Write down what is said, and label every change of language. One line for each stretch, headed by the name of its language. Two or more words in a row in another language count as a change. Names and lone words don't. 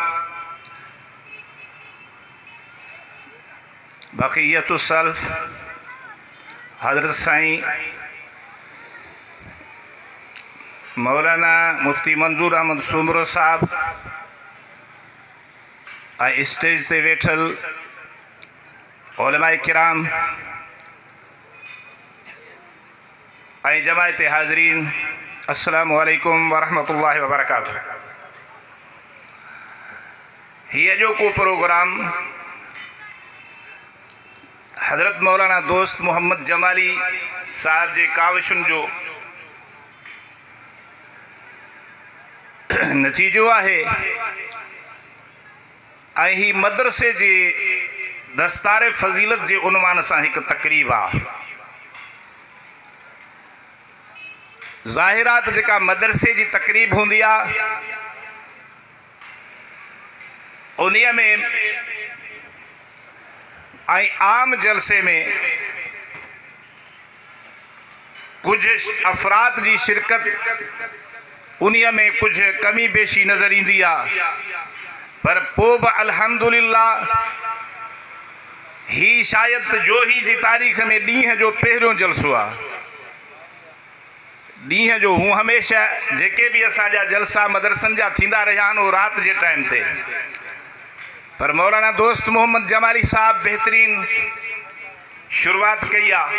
Sindhi: बक़ियतुस सल्फ़ हज़रत साईं मौलाना मुफ्ती मंजूर अहमद सुमरो साहब ऐं स्टेज ते वेठल उलमाए किराम ऐं जमायत हाज़रीन,
Arabic: السلام عليكم ورحمة الله وبركاته.
Sindhi: हीअ जो को प्रोग्राम हज़रत मौलाना दोस्त मोहम्मद जमाली साहब जे काविशुनि जो नतीजो आहे ऐं ही मदरसे जे दस्तार फ़ज़ीलत जे उनवान सां हिकु तक़रीब आहे। ज़ाहिरात जेका मदरसे जी तक़रीब हूंदी आहे उन्हीअ में ऐं आम जलसे में कुछ अफराद जी शिरकत उन्हीअ में कुछ कमी बेशी नज़र ईंदी आहे, पर पोइ बि अल्हम्दुलिल्लाह ही शायद जोही जी तारीख़ में ॾींहं जो पहिरियों जलसो आहे। ॾींहं जो हूँ हमेशह जेके भी असांजा जलसा मदरसनि जा थींदा रहिया आहिनि उहो राति जे टाइम ते, पर मौलाना दोस्त मोहम्मद जमाली साहब बेहतरीन शुरुआत कई आहे।